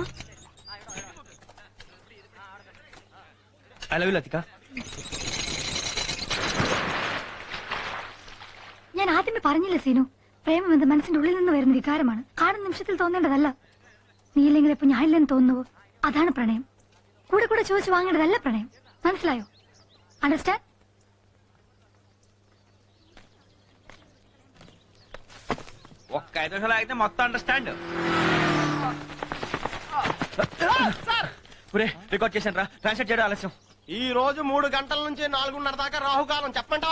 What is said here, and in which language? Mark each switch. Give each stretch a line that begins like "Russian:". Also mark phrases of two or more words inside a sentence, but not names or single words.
English: I love you ലതിക.
Malayalam: ഞാൻ ആദ്യമേ പറഞ്ഞില്ലേ സീനു, പ്രേമം എന്ന മനസ്സിന്റെ ഉള്ളിൽ നിന്ന് വരുന്ന വികാരമാണ്. കാണുന്ന നിമിഷത്തിൽ തോന്നേണ്ടതല്ല. നീ ഇല്ലെങ്കിൽ ഇപ്പൊ ഞാനില്ലെന്ന് തോന്നുന്നുവോ, അതാണ് പ്രണയം. കൂടെ കൂടെ ചോദിച്ചു വാങ്ങേണ്ടതല്ല പ്രണയം. മനസ്സിലായോ? അണ്ടർസ്റ്റാൻഡ്?
Telugu: ఒక్క 5 నిమిషాలు అయితే మొత్తం అండర్స్టాండ్. రికార్డ్ చేశాను రా. ట్రాన్స్లేట్ చేయడం ఆలస్యం. ఈ రోజు 3 గంటల నుంచి 4:30 దాకా రాహుకాలం. చెప్పంటావా?